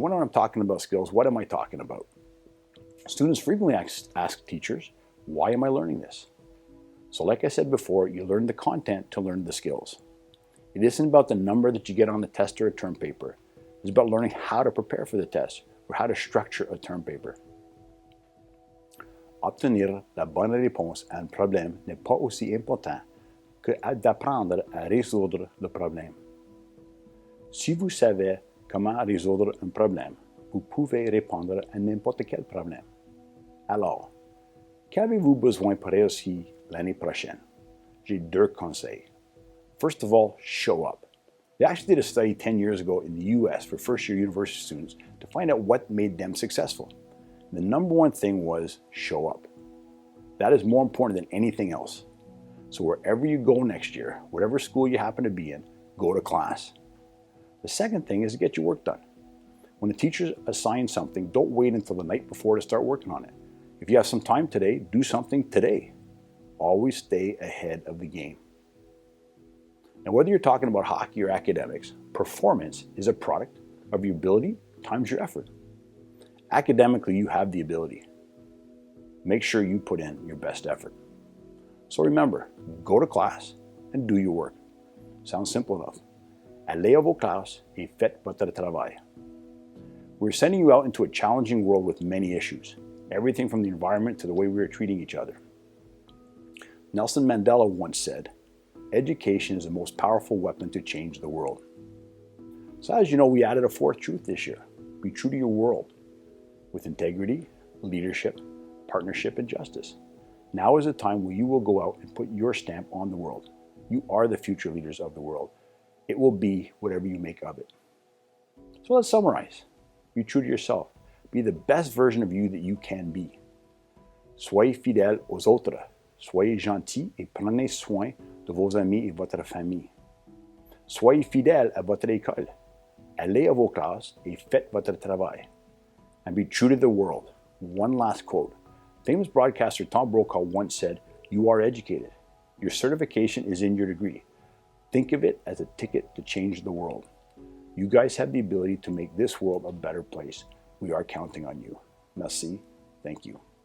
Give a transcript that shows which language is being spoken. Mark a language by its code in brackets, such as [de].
[en] When I'm talking about skills, what am I talking about? Students frequently ask teachers, why am I learning this? So like I said before, you learn the content to learn the skills. It isn't about the number that you get on the test or a term paper. It's about learning how to prepare for the test or how to structure a term paper. [fr] Obtenir la bonne réponse à un problème n'est pas aussi important que d'apprendre à résoudre le problème. Si vous savez comment résoudre un problème, vous pouvez répondre à n'importe quel problème. Alors, qu'avez-vous besoin pour réussir l'année prochaine? J'ai 2 conseils. [en] First of all, show up. They actually did a study 10 years ago in the US for first-year university students to find out what made them successful. The number one thing was show up. That is more important than anything else. So wherever you go next year, whatever school you happen to be in, go to class. The second thing is to get your work done. When the teacher assigns something, don't wait until the night before to start working on it. If you have some time today, do something today. Always stay ahead of the game. Now, whether you're talking about hockey or academics, performance is a product of your ability times your effort. Academically, you have the ability. Make sure you put in your best effort. So remember, go to class and do your work. Sounds simple enough. [fr] Allez à vos classes et faites votre travail. [en] We're sending you out into a challenging world with many issues, everything from the environment to the way we are treating each other. Nelson Mandela once said, education is the most powerful weapon to change the world. So as you know, we added a 4th truth this year. Be true to your world with integrity, leadership, partnership, and justice. Now is the time where you will go out and put your stamp on the world. You are the future leaders of the world. It will be whatever you make of it. So let's summarize. Be true to yourself. Be the best version of you that you can be. [fr] Soyez fidèles aux autres. Soyez gentils et prenez soin de vos amis et votre famille. Soyez fidèles à votre école. Allez à vos classes et faites votre travail. [en] And be true to the world. One last quote. Famous broadcaster Tom Brokaw once said, "You are educated. Your certification is in your degree. Think of it as a ticket to change the world." You guys have the ability to make this world a better place. We are counting on you. Merci. Thank you.